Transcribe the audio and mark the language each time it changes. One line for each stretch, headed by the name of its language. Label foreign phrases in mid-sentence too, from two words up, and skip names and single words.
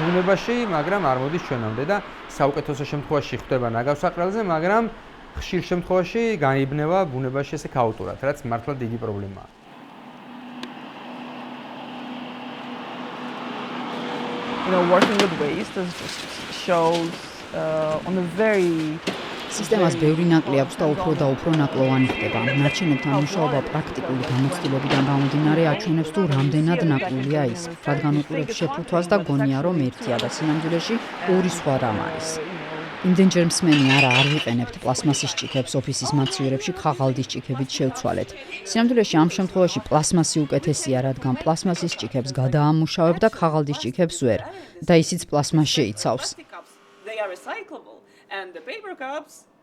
Georgian: ბუნებაში, მაგრამ არ მოდის ჩვენამდე და საუკეთესო შემთხვევაში ხდება ნაგავსაყრელზე, მაგრამ ხშირ შემთხვევაში გაიბნევა ბუნებაში ესე ქაოტურად, რაც მართლა დიდი პრობლემაა.
English: Working with waste just shows on a very
Georgian: სისტემას ბევრი ნაკლი აქვს და უფრო და უფრო ნაკლოვანი ხდება. ნარჩენებთან მუშაობა პრაქტიკული გამოცდილებიდან გამომდინარე აჩვენებს თუ რამდენად ნაკლულია ის. რადგან უყურებს შეფუთვას და გონია რომ ერთია და სინამდვილეში ორი სხვა რამ არის. იმდენჯერ მსმენი არა არ ვიყენებთ პლასმასის ჭიქებს ოფისის მაცივერებში ხაღალდის ჭიქებით შევცვალეთ. სინამდვილეში ამ შემთხვევაში პლასმასი უკეთესია, რადგან პლასმასის ჭიქებს გადაამუშავებ და ხაღალდის ჭიქებს ვერ. და ისიც პლასმას შეიცავს.
English: They are recyclable and the paper cups